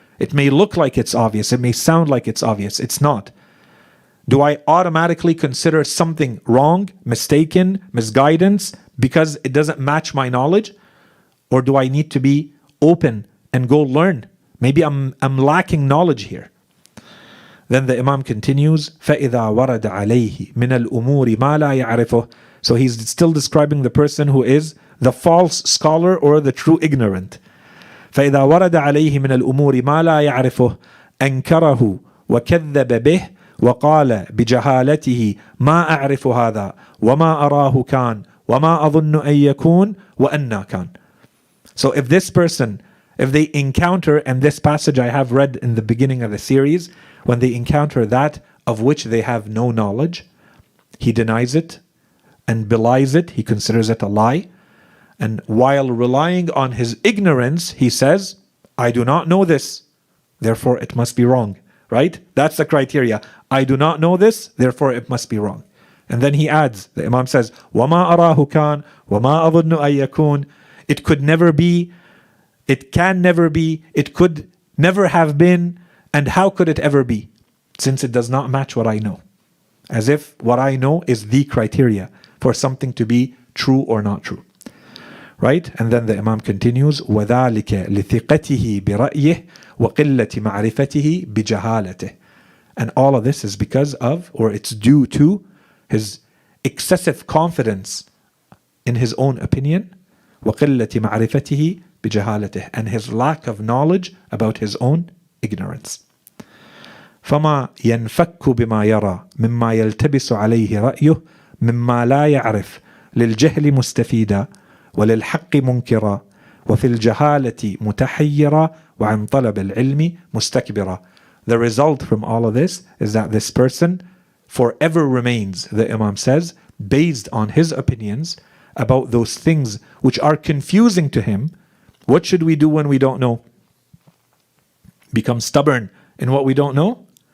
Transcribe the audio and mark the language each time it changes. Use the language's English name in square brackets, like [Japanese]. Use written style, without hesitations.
[English] It may look like it's obvious, it may sound like it's obvious, it's not. Do I automatically consider something wrong, mistaken, misguidance because it doesn't match my knowledge? Or do I need to be open and go learn? Maybe I'm lacking knowledge here. Then the Imam continues, [Arabic] فَإِذَا وَرَدَ عَلَيْهِ مِنَ الْأُمُورِ مَا لَا يَعْرِفُهُ. [English] So he's still describing the person who is the false scholar or the true ignorant. [Arabic] فإذا ورد عليه من الأمور ما لا يعرفه أنكره وكذب به وقال بجهالته ما أعرف هذا وما أراه كان وما أظن أن يكون وأنى كان. [English] So if this person, if they encounter, and this passage I have read in the beginning of the series, when they encounter that of which they have no knowledge, he denies it and belies it, he considers it a lie. And while relying on his ignorance, he says, I do not know this, therefore it must be wrong. Right? That's the criteria. I do not know this, therefore it must be wrong. And then he adds, the Imam says, [Arabic] وَمَا أَرَاهُ كَانَ وَمَا أَظُنُّ أَن يَكُونَ. [English] It could never be, it can never be, it could never have been, and how could it ever be? Since it does not match what I know. As if what I know is the criteria for something to be true or not true. Right? And then the Imam continues, [Arabic] وَذَلِكَ لِثِقَتِهِ بِرَأْيِهِ وَقِلَّةِ مَعْرِفَتِهِ بِجَهَالَتِهِ. [English] And all of this is because of, or it's due to, his excessive confidence in his own opinion, [Arabic] وَقِلَّةِ مَعْرِفَتِهِ بِجَهَالَتِهِ, [English] and his lack of knowledge about his own ignorance. [Arabic] فَمَا يَنْفَكُّ بِمَا يَرَى مِمَّا يَلْتَبِسُ عَلَيْهِ رَأْيُهُ مِمَّا لَا يَعْرِفُ لِلْجَهْلِ مُسْتَفِيدًا وللحق منكرا وفي الجهالة متحيرا وعن طلب العلم مستكبرا. [English] The result from all of this is that this person forever remains, the Imam says, based on his opinions about those things which are confusing to him. What should we do when we don't know? Become stubborn in what we don't know?